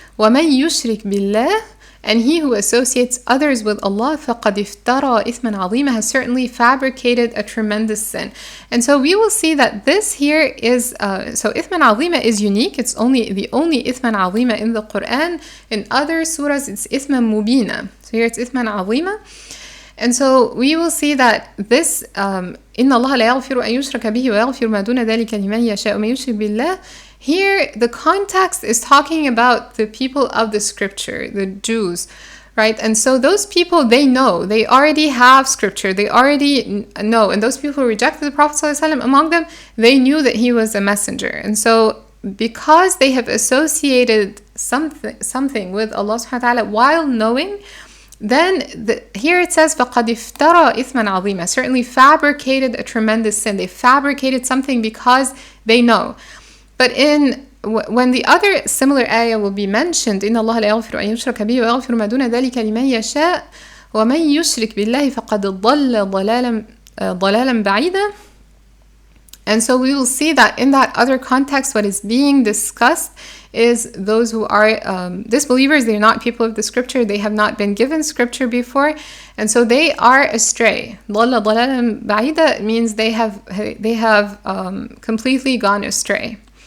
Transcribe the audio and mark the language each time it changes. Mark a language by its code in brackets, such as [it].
[ar] وَمَن يُشْرِكْ بِاللَّهِ, [en] and he who associates others with Allah, [ar] فَقَدْ افترى إثما عظيما, [en] has certainly fabricated a tremendous sin. And so we will see that this here is, so إثما عظيما is unique. It's the only إثما عظيما in the Quran. In other surahs, it's [ar] إثما مبينا. [en] So here it's إثما عظيما. And so we will see that this [ar] إن الله لا يغفر أن يشرك به ويغفر ما دون ذلك لمن يشاء ومن يشرك بالله. [en] Here the context is talking about the people of the scripture, the Jews, right? And so those people, they know, they already have scripture, they already know. And those people who rejected the Prophet ﷺ, among them, they knew that he was a messenger. And so because they have associated something with Allah subhanahu wa ta'ala while knowing, then here it says [ar] فَقَدْ افترى إثما عظيما, [en] certainly fabricated a tremendous sin. They fabricated something because they know. But when the other similar ayah will be mentioned, [ar] إِنَّ اللَّهَ لَا يَغْفِرُ أَن يُشْرَكَ بِهِ وَيَغْفِرُ مَا دُونَ ذَلِكَ لِمَن يَشَاءُ وَمَن يُشْرِكْ بِاللَّهِ فَقَدْ ضَلَّ ضَلَالًا بَعِيدًا. [en] And so we will see that in that other context, what is being discussed is those who are disbelievers. They're not people of the scripture. They have not been given scripture before. And so they are astray. [ar] ضَلَّ ضَلَالًا بَعِيدًا [en] means they have completely gone astray.